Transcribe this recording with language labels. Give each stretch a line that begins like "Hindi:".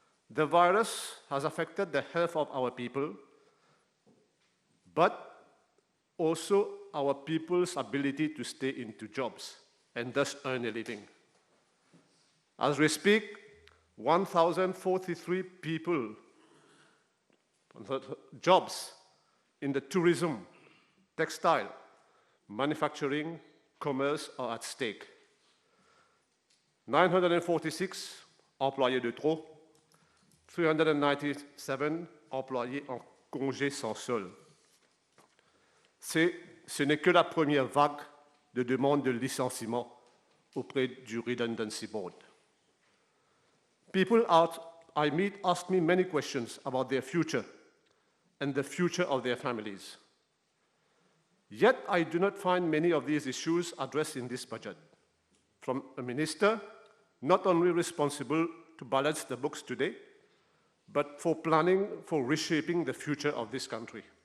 English: The virus has affected the health of our people, but also our people's ability to stay into jobs and thus earn a living. As we speak, 1,043 people, jobs in the tourism, textile, manufacturing, commerce are at stake.
French: 946 employés de trop, 397 employés en congé sans solde. Ce n'est que la première vague de demandes de licenciement auprès du Redundancy Board.
English: People I meet ask me many questions about their future and the future of their families. Yet I do not find many of these issues addressed in this budget. From a minister not only responsible to balance the books today, but for planning for reshaping the future of this country.